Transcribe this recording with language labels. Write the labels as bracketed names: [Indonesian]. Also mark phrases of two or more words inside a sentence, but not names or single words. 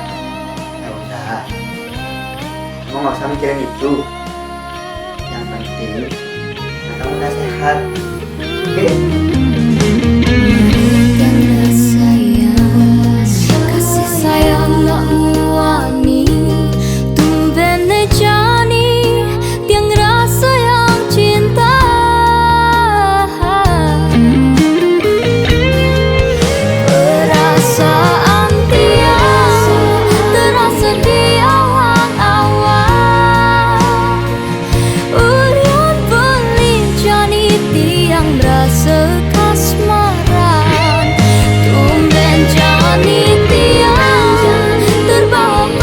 [Indonesian] Ya udah. Kamu nggak usah mikirin itu. Yang penting, kamu udah sehat. Oke? Yang rasa ya kasih sayang [Balinese] nak muani tumben jani tiang [Indonesian] rasa yang cinta perasaan tiang terasa di [Balinese] awang-awang ulian beli jani tiang [Indonesian] merasa kasmaran [Balinese] tumben jani tiang terbawa